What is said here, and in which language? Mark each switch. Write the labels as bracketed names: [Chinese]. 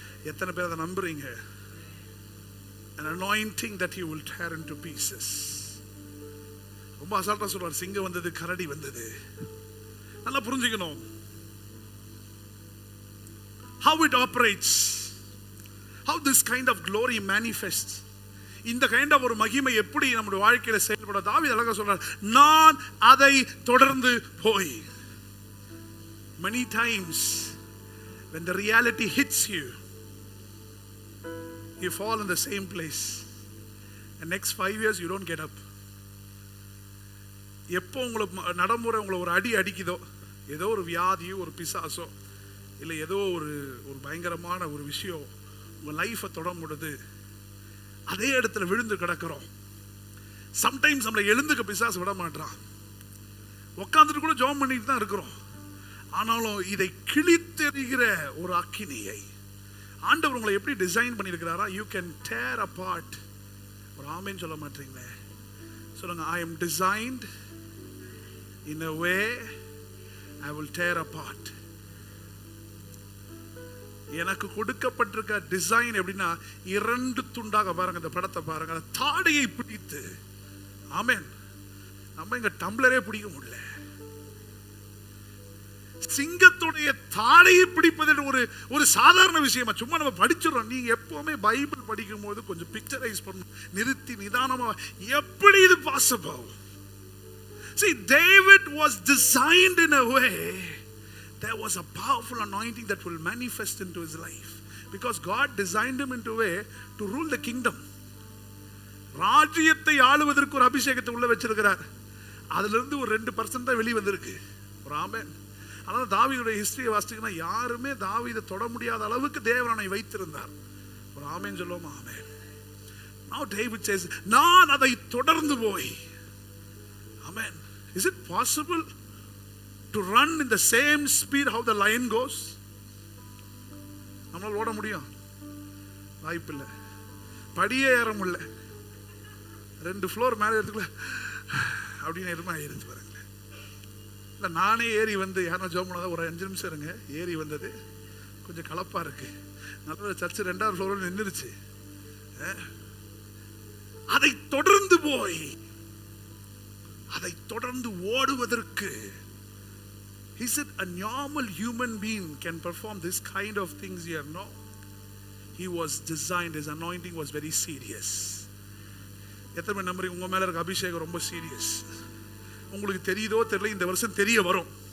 [Tamil] எத்தனை பேர் அதை நம்புறீங்க? [English] An anointing that he will tear into pieces. [Tamil] ரொம்ப அசால்ட்டா சொல்றார், சிங்கம் வந்தது, கரடி வந்தது. நல்லா புரிஞ்சுக்கணும் [English] how it operates, how this kind of glory manifests. [Tamil] இந்த kind of ஒரு மகிமை எப்படி நம்முடைய வாழ்க்கையில செயல்பட தாவீது அழகா சொல்றார், நான் அதை தொடர்ந்து போய். [English] Many times when the reality hits you, you fall in the same place, and next 5 years you don't get up. [Tamil] எப்போ உங்களுக்கு நடைமுறை உங்களை ஒரு அடி அடிக்குதோ, ஏதோ ஒரு வியாதியோ ஒரு பிசாசோ இல்லை ஏதோ ஒரு பயங்கரமான ஒரு விஷயம் உங்கள் லைஃப்பை தொடும் பொழுது அதே இடத்துல விழுந்து கிடக்கிறோம். சம்டைம்ஸ் நம்மளை எழுந்துக்க பிசாசு விட மாட்டான், உட்காந்துட்டு கூட ஜெபம் பண்ணிட்டு தான் இருக்கிறோம். ஆனாலும் இதை கிழித்தெறிகிற ஒரு அக்கினியை ஆண்டவர் உங்களை எப்படி design பண்ணியிருக்கிறாரா, [English] You can tear apart. [Tamil] ஒரு ஆமென் சொல்ல மாட்டீங்களே? சொல்லுங்க, [English] I am designed in a way I will tear apart. [Tamil] எனக்கு கொடுக்கப்பட்டிருக்க டிசைன் எப்படின்னா, இரண்டு துண்டாக பாருங்க, இந்த படத்தை பாருங்க, தாடையை பிடித்து. ஆமென். நம்ம இங்க டம்ளரே பிடிக்க முடியல. சிங்கத்துடைய தாடையை பிடிப்பது ஒரு சாதாரண விஷயமா சும்மா நம்ம படிச்சிடறோம். நீங்க எப்பவுமே பைபிள் படிக்கும் போது கொஞ்சம் பிக்சரைஸ் பண்ணணும், நிறுத்தி நிதானமா, எப்படி இது possible? [English] See, David was designed in a way, there was a powerful anointing that will manifest into his life because God designed him into a way to rule the kingdom. [Tamil] ராஜ்யத்தை ஆளுவதற்கு ஒரு அபிஷேகத்தை உள்ள வச்சிருக்கிறார். அதுல இருந்து ஒரு 2% தான் வெளியே வந்திருக்கு. ஒரு ஆமென். ஆனால் தாவீதுடைய ஹிஸ்டரியை வாசிச்சீங்கன்னா யாருமே தாவீதை தொட முடியாத அளவுக்கு தேவனை வைத்திருந்தார். ஒரு ஆமென் சொல்லுவோமா? ஆமென். [English] Now David says, [Tamil] நான் அதை தொடர்ந்து போய். [English] Amen. Is it possible to run in the same speed how the lion goes? [Tamil] நம்மளால ஓட முடியும்? வாய்ப்பில்லை. படியே ஏற முடியல, 2 ஃப்ளோர் மேலே எடுத்துக்கல அப்படின்னு இருந்து பாருங்களேன். இல்லை, நானே ஏறி வந்து யாரும் ஜோம் பண்ணாத ஒரு 5 நிமிஷம் இருங்க, ஏறி வந்தது கொஞ்சம் கலப்பா இருக்கு, நல்ல சர்ச்சு 2ஆவது ஃப்ளோரில் நின்றுச்சு. அதை தொடர்ந்து போய் அதை தொடர்ந்து ஓடுவதற்கு [English] He said a normal human being can perform this kind of things here. No. He was designed, his anointing was very serious. [Tamil] எத்தனை நம்புறீங்க உங்க மேல இருக்க அபிஷேகம் ரொம்ப சீரியஸ்? உங்களுக்கு தெரியுதோ தெரியல, இந்த வருஷம் தெரிய வரும்.